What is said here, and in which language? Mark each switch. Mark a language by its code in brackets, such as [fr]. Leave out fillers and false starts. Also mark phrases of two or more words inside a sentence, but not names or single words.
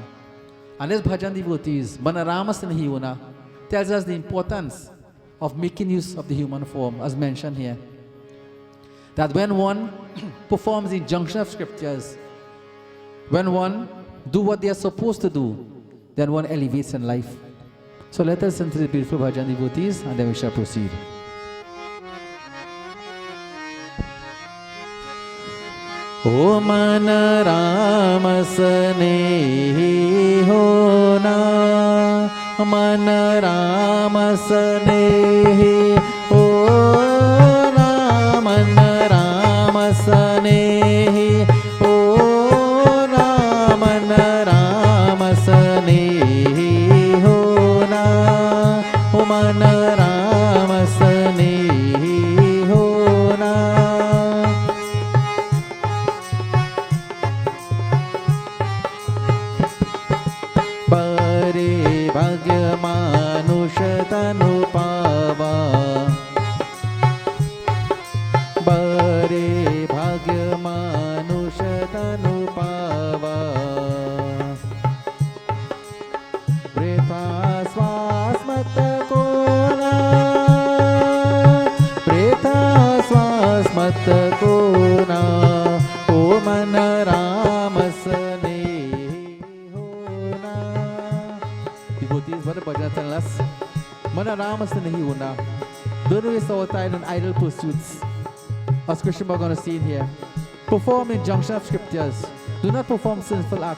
[en] And this bhajan devotees, Manarama Sinhiyuna, tells us the importance of making use of the human form, as mentioned here. That when one performs the injunction of scriptures, when one do what they are supposed to do, then one elevates in life. So let us listen to the beautiful bhajan devotees, and then we shall proceed. [hi] ओ मन राम स्नेही होना, मन राम स्नेही होना, मन राम स्नेही होना, मन राम स्नेही होना, ओ मन राम स्नेही होना. बरे भाग्य मानुष तनु पावा, बरे भाग्य मानुष तनु पावा, वृथा श्वास मत कोना, वृथा श्वास मत कोना, ओ मन राम [en] what the bhajan telling us. [hi] मन राम स्नेही होना. [en] Don't waste our time on idle pursuits. As Krishna Bhagavan is saying here, perform injunction of scriptures. Do not perform sinful act.